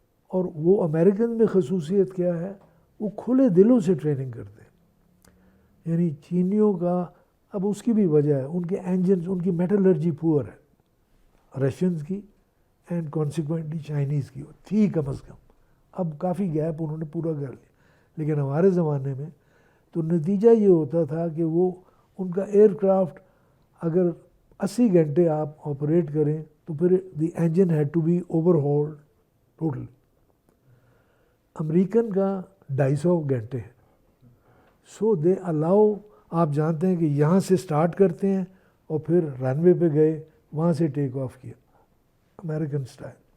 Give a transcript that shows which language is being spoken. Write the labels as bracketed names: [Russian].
[Urdu] اور وہ امریکن میں خصوصیت کیا ہے؟ وہ کھلے دلوں سے ٹریننگ کرتے ہیں. یعنی چینیوں کا، اب اس کی بھی وجہ ہے، ان کے انجنز، ان کی میٹلرجی پور ہے رشینز کی [English] and consequently [Urdu] چائنیز کی تھی کم از کم. اب کافی گیپ انہوں نے پورا کر لیا. لیکن ہمارے زمانے میں تو نتیجہ یہ ہوتا تھا کہ وہ ان کا ایئر کرافٹ اگر 80 گھنٹے آپ آپریٹ کریں تو پھر [English] The engine had to be overhauled total. [Urdu] American کا 250 گھنٹے ہے. [English] so they allow, [Urdu] آپ جانتے ہیں کہ یہاں سے سٹارٹ کرتے ہیں اور پھر رن وے پہ گئے، وہاں سے ٹیک آف کیا امریکن سٹائل.